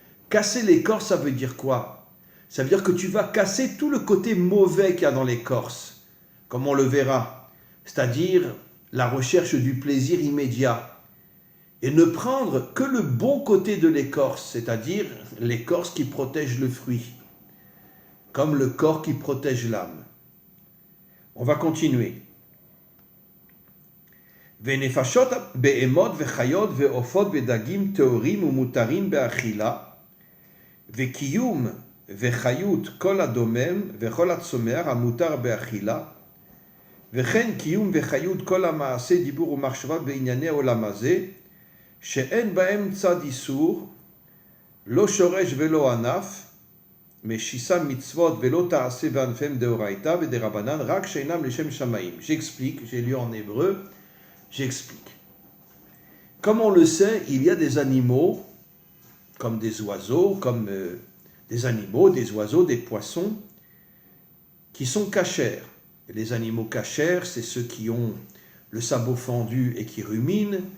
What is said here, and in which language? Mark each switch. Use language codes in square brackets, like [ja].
[fr] Casser l'écorce, ça veut dire quoi? Ça veut dire que tu vas casser tout le côté mauvais qu'il y a dans l'écorce, comme on le verra, c'est-à-dire la recherche du plaisir immédiat, et ne prendre que le bon côté de l'écorce, c'est-à-dire l'écorce qui protège le fruit, comme le corps qui protège l'âme. On va continuer. [he] ונפשות בהמות וחיות ועופות ודגים טהורים ומותרים באכילה, וקיום וחיות כל הדומם וכל הצומח המותר באכילה, וכן קיום וחיות כל המעשה דיבור ומחשבה בענייני העולם הזה, שאין בהם צד איסור, לא שורש ולא ענף, משיסה מצוות ולא תעשה וענפיהם דאורייתא ודרבנן, רק שאינם לשם שמיים. [fr] J'explique, j'ai lu en hébreu, j'explique. Comme on le sait, il y a des animaux, comme des oiseaux, comme des animaux, des oiseaux, des poissons, qui sont cachers. Et les animaux cachers, c'est ceux qui ont le sabot fendu et qui ruminent.